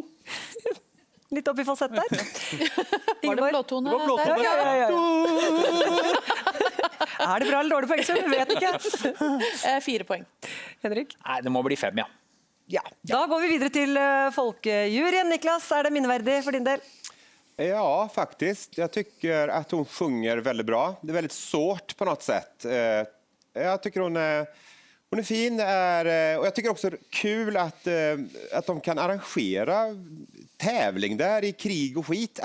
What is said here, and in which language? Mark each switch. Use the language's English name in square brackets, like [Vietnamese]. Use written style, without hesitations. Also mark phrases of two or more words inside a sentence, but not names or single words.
[Norwegian] Litt opp i falsett der. Var det blåtone? Det var blåtone. Ja. Er det bra eller dårlig poengsum? Jeg vet ikke. 4 poeng. Henrik? Nei, det må bli 5, ja. Ja. Da går vi videre til folkejuryen. Niklas, det minneverdig for din del? [Swedish] Ja, faktiskt. Jag tycker att hon sjunger väldigt bra. Det är väldigt svårt på något sätt. Jag tycker hon är fin. Och jag tycker också kul att de kan arrangera tävling där i krig och skit.